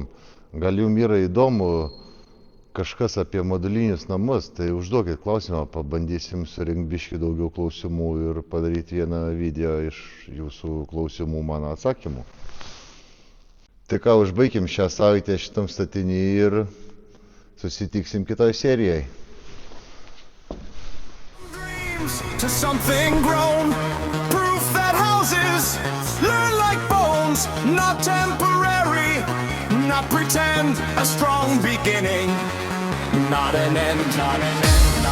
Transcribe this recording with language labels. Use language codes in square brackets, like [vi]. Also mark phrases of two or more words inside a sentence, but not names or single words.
[lt] Gal jums yra įdomu kažkas apie modulinius namus, tai užduokit klausimą, pabandysim surinkti biškį daugiau klausimų ir padaryti vieną video iš jūsų klausimų mano atsakymų. Tai ką, užbaikim šią savaitę šitam statinį ir susitiksim kitoj serijai. [en] To something grown, proof that houses learn like bones, not temporary, not pretend, a strong beginning, not an end, not an end.